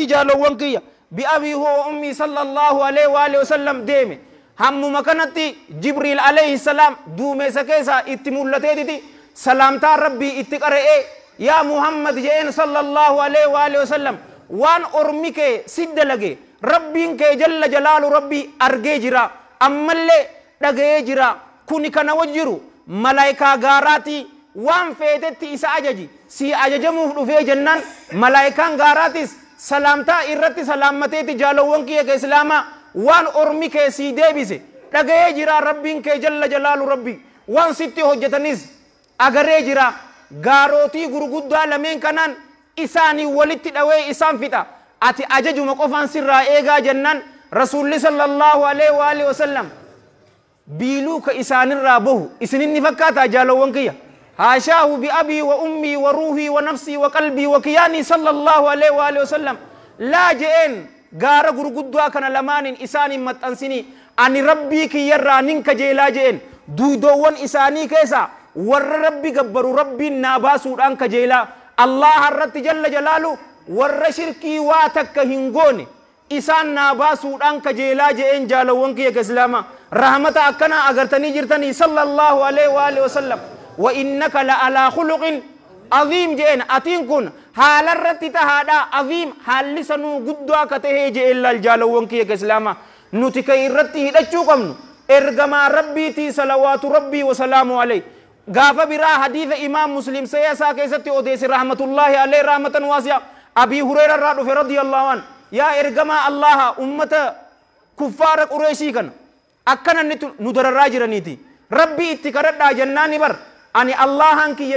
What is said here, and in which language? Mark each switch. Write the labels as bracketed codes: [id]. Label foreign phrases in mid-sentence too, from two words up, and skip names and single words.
[om] jaalawwan kiyya [ar] بأبي هو وأمي صلى الله عليه وآله وسلم [om] deeme hammuma kanatti Jibriil [ar] عليه السلام [om] duumeessa keessa itti mul'ateetiti salaamtaa rabbii itti qara'ee yaa Muhammad jeen [ar] صلى الله عليه وآله وسلم [om] waan ormi kee siddalage rabbiin kee [ar] جل جلاله [om] rabbii argee jira ammallee dhaga'ee jira kuni kana wajjiru malaayikaa gaaraati waan feetetti isa ajaji si ajajamuuf dhufee jennaan malaayikaan gaaraatis salaamtaa irratti salaammateeti jaalawwan kiyya ka islaamaa waan ormi kee sii deebise dhaga'ee jira rabbiin kee [ar] جل جلاله [om] rabbii waan sitti hojjetanis agaree jira gaarootii gurguddaa lameen kanaan isaanii walitti dhawee isaan fixa ati ajajuma qofaan sirraa eegaa jennaan rasuulli [ar] صلى الله عليه وآله وسلم [om] biiluu ka isaanirraa bahu isininni fakkaataa jaalawwan kiyya haashaahu [ar] بأبي وأمي وروحي ونفسي وقلبي وكياني صلى الله عليه وآله وسلم [om] laa je'een gaara gurguddaa kana lamaanin isaanin maxxansinii ani rabbii kiyyarraa nin kajeelaa je'een duudoowwan isaanii keessa warra rabbi gabbaru rabbiin naa baasuudhaan kajeelaa Allah irratti [ar] جل جلاله [om] warra shirkii waa takka hin goone isaan naa baasuudhaan kajeelaa je'een jaalawwan kiyya ka islaamaa rahmata akkana agartanii jirtanii [ar] صلى الله عليه وآله وسلم وإنك لعلى خلق عظيم [om] je'een atiin kun haala irratti tahaadha azim haalli sanuu guddaa ka tahee je'een laal jaalawwan kiyya ka islaamaa nuti ka irratti hidhachuu qabnu ergamaa rabbiitii [ar] صلوات ربي وسلامه عليه [om] gaafa biraa hadiisa imaam muslim sayyasaa keessatti odeesse [ar] رحمة الله عليه رحمة واسعة [om] abii hurayra irraa dhufe [ar] رضي الله عنه [om] yaa ergamaa allaha ummata kuffaara qureeshii kana akkana nu dararraa jiraniiti rabbii itti kadhadhaa jennaani bar ani allahan kiyya